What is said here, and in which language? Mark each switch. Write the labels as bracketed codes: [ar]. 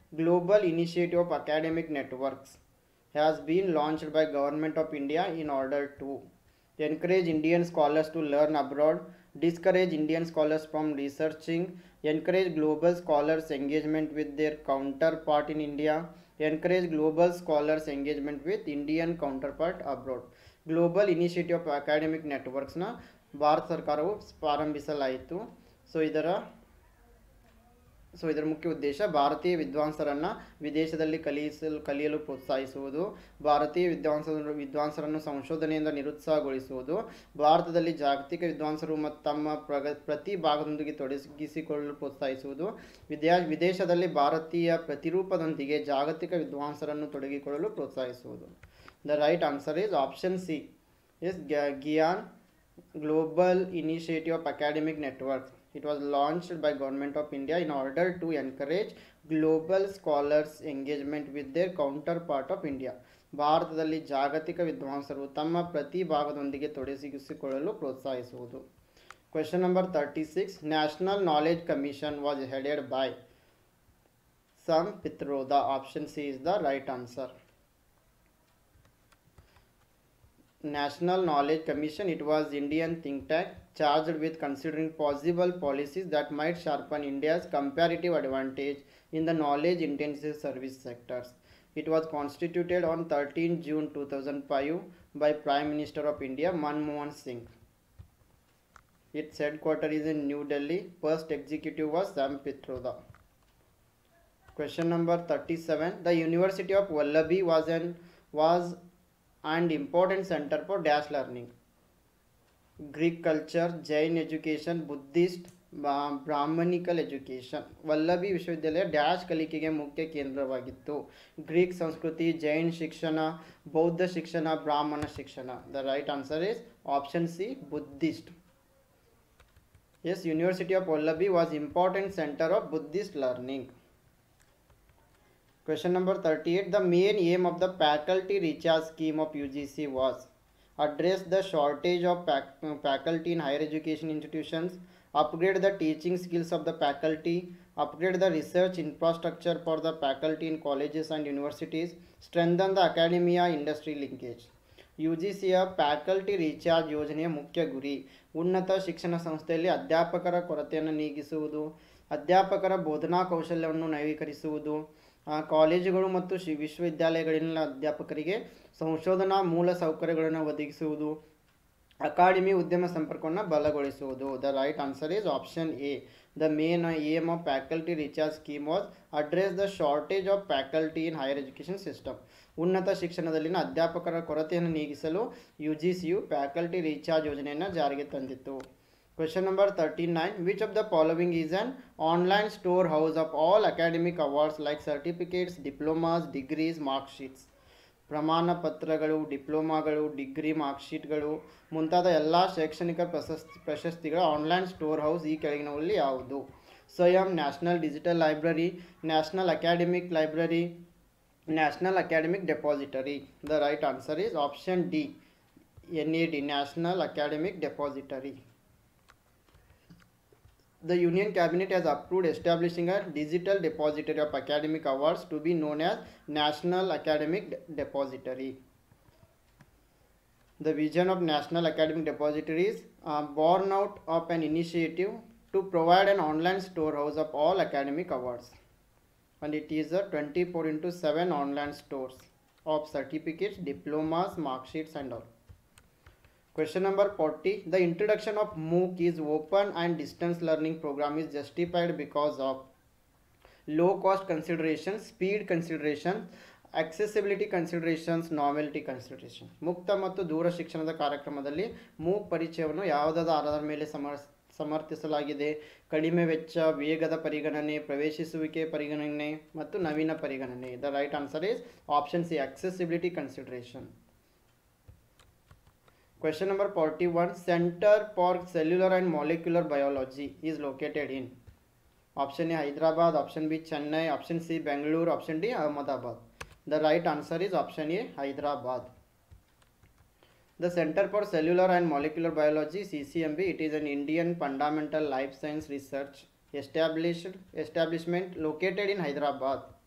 [en] Global Initiative of Academic Networks has been launched by Government of India in order to encourage Indian scholars to learn abroad, discourage Indian scholars from researching, encourage global scholars engagement with their counterpart in India, encourage global scholars engagement with Indian counterpart abroad. [kn] Global Initiative of Academic Networks ನ ಭಾರತ ಸರ್ಕಾರವು ಪ್ರಾರಂಭಿಸಲಾಯಿತು. So ಇದರ so ಇದರ ಮುಖ್ಯ ಉದ್ದೇಶ ಭಾರತೀಯ ವಿದ್ವಾಂಸರನ್ನು ವಿದೇಶದಲ್ಲಿ ಕಲಿಯಲು ಪ್ರೋತ್ಸಾಹಿಸುವುದು, ಭಾರತೀಯ ವಿದ್ವಾಂಸರನ್ನು ಸಂಶೋಧನೆಯಿಂದ ನಿರುತ್ಸಾಹಗೊಳಿಸುವುದು, ಭಾರತದಲ್ಲಿ ಜಾಗತಿಕ ವಿದ್ವಾಂಸರು ಮತ್ತು ತಮ್ಮ ಪ್ರತಿ ಭಾಗದೊಂದಿಗೆ ತೊಡಗಿಸಿಕೊಳ್ಳಲು ಪ್ರೋತ್ಸಾಹಿಸುವುದು, ವಿದೇಶದಲ್ಲಿ ಭಾರತೀಯ ಪ್ರತಿರೂಪದೊಂದಿಗೆ ಜಾಗತಿಕ ವಿದ್ವಾಂಸರನ್ನು ತೊಡಗಿಕೊಳ್ಳಲು ಪ್ರೋತ್ಸಾಹಿಸುವುದು. [en] The right answer is option C is GIAN Global Initiative of Academic Networks. It was launched by Government of India in order to encourage global scholars engagement with their counterpart of India. [kn] ಭಾರತದಲ್ಲಿ ಜಾಗತಿಕ ವಿದ್ವಾಂಸರು ತಮ್ಮ ಪ್ರತಿ ಭಾಗದೊಂದಿಗೆ ತೊಡಗಿಸಿಕೊಳ್ಳಲು ಪ್ರೋತ್ಸಾಹಿಸುವುದು. [en] Question number 36. National Knowledge Commission was headed by Sam Pitroda. Option C is the right answer. National Knowledge Commission, it was Indian think tank charged with considering possible policies that might sharpen India's comparative advantage in the knowledge intensive service sectors. It was constituted on 13 June 2005 by Prime Minister of India Manmohan Singh. Its headquarters is in New Delhi. First executive was Sam Pitroda. Question number 37. The University of Vallabhi was and important center for dash learning. Greek culture, Jain education, Buddhist, Brahmanical education. [kn] ವಲ್ಲಭಿ ವಿಶ್ವವಿದ್ಯಾಲಯ dash ಕಲಿಕೆಗೆ ಮುಖ್ಯ ಕೇಂದ್ರವಾಗಿತ್ತು. Greek ಸಂಸ್ಕೃತಿ, ಜೈನ್ ಶಿಕ್ಷಣ, ಬೌದ್ಧ ಶಿಕ್ಷಣ, ಬ್ರಾಹ್ಮಣ ಶಿಕ್ಷಣ. [en] The right answer is option C, Buddhist. Yes, University of Vallabhi was important center of Buddhist learning. Question number 38. The main aim of the faculty recharge scheme of UGC was address the shortage of faculty in higher education institutions, upgrade the teaching skills of the faculty, upgrade the research infrastructure for the faculty in colleges and universities, strengthen the academia industry linkage. [kn] ಯುಜಿಸಿಯ faculty recharge ಯೋಜನೆಯ ಮುಖ್ಯ ಗುರಿ ಉನ್ನತ ಶಿಕ್ಷಣ ಸಂಸ್ಥೆಯಲ್ಲಿ ಅಧ್ಯಾಪಕರ ಕೊರತೆಯನ್ನು ನೀಗಿಸುವುದು, ಅಧ್ಯಾಪಕರ ಬೋಧನಾ ಕೌಶಲ್ಯವನ್ನು ನವೀಕರಿಸುವುದು, ಕಾಲೇಜುಗಳು ಮತ್ತು ವಿಶ್ವವಿದ್ಯಾಲಯಗಳಲ್ಲಿನ ಅಧ್ಯಾಪಕರಿಗೆ ಸಂಶೋಧನಾ ಮೂಲ ಸೌಕರ್ಯಗಳನ್ನು ಒದಗಿಸುವುದು, ಅಕಾಡೆಮಿ ಉದ್ಯಮ ಸಂಪರ್ಕವನ್ನು ಬಲಗೊಳಿಸುವುದು. [en] The right answer is option A. The main aim of faculty recharge scheme was address the shortage of faculty in higher education system. [kn] ಉನ್ನತ ಶಿಕ್ಷಣದಲ್ಲಿನ ಅಧ್ಯಾಪಕರ ಕೊರತೆಯನ್ನು ನೀಗಿಸಲು ಯುಜಿಸಿಯು ಫ್ಯಾಕಲ್ಟಿ ರೀಚಾರ್ಜ್ ಯೋಜನೆಯನ್ನು ಜಾರಿಗೆ ತಂದಿತ್ತು. [en] Question number 39. Which of the following is an online storehouse of all academic awards like certificates, diplomas, degrees, mark sheets? [kn] ಪ್ರಮಾಣ ಪತ್ರಗಳು, ಡಿಪ್ಲೊಮಾಗಳು, degree, ಮಾರ್ಕ್ಶೀಟ್ಗಳು ಮುಂತಾದ ಎಲ್ಲ ಶೈಕ್ಷಣಿಕ ಪ್ರಶಸ್ತಿಗಳ ಆನ್ಲೈನ್ ಸ್ಟೋರ್ ಹೌಸ್ ಈ ಕೆಳಗಿನವುಗಳಲ್ಲಿ ಯಾವುದು? [en] Swayam, national digital library, national academic library, national academic depository. The right answer is option D, NAD, national academic depository. The Union Cabinet has approved establishing a digital depository of academic awards to be known as National Academic Depository. The vision of National Academic Depository is born out of an initiative to provide an online storehouse of all academic awards, and it is a 24/7 online stores of certificates, diplomas, mark sheets and all. Question number 40. The introduction of MOOC is open and distance learning program is justified because of low cost considerations, speed considerations, accessibility considerations, novelty considerations. [kn] ಮುಕ್ತ ಮತ್ತು ದೂರ ಶಿಕ್ಷಣದ ಕಾರ್ಯಕ್ರಮದಲ್ಲಿ MOOC ಪರಿಚಯವನ್ನು ಯಾವುದಾದ ಆಧಾರದ ಮೇಲೆ ಸಮರ್ಥಿಸಲಾಗಿದೆ? ಕಡಿಮೆ ವೆಚ್ಚ, ವೇಗದ ಪರಿಗಣನೆ, ಪ್ರವೇಶಿಸುವಿಕೆ ಪರಿಗಣನೆ ಮತ್ತು ನವೀನ ಪರಿಗಣನೆ. [en] The right answer is option C, accessibility consideration. Question number 41. Center for Cellular and Molecular Biology is located in option A Hyderabad, option B Chennai, option C Bangalore, option D Ahmedabad. The right answer is option A Hyderabad. The Center for Cellular and Molecular Biology, CCMB, it is an Indian fundamental life science research establishment located in Hyderabad.